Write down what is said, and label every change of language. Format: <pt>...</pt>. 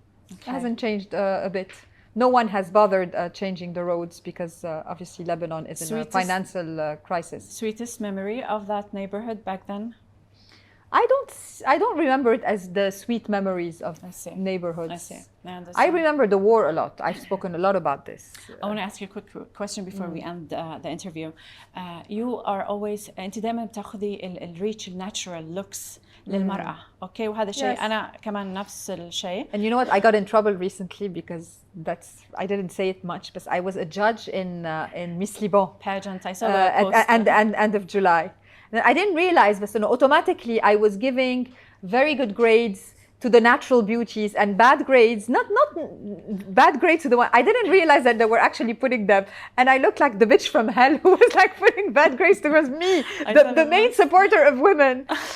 <en>It hasn't changed a bit. No one has bothered changing the roads, because obviously Lebanon is in a financial crisis. Sweetest memory of that neighborhood back then? I don't remember it as the sweet memories of neighborhoods. I see. I remember the war a lot. I've spoken a lot about this. I want to ask you a quick question before we end the interview. You are always</en> <ar>أنت دائما بتاخذي</ar> <en>الريتش الناتشورال لوكس للمرأة. Okay,</en> <ar>وهذا الشيء أنا كمان نفس الشيء.</ar> <en>And you know what? I got in trouble recently because I didn't say it much, but I was a judge in Miss Liban pageant. I saw that post. at end of July. I didn't realize, but automatically I was giving very good grades to the natural beauties and bad grades, not bad grades to the one. I didn't realize that they were actually putting them, and I looked like the bitch from hell who was like putting bad grades towards me, the main supporter of women.</en>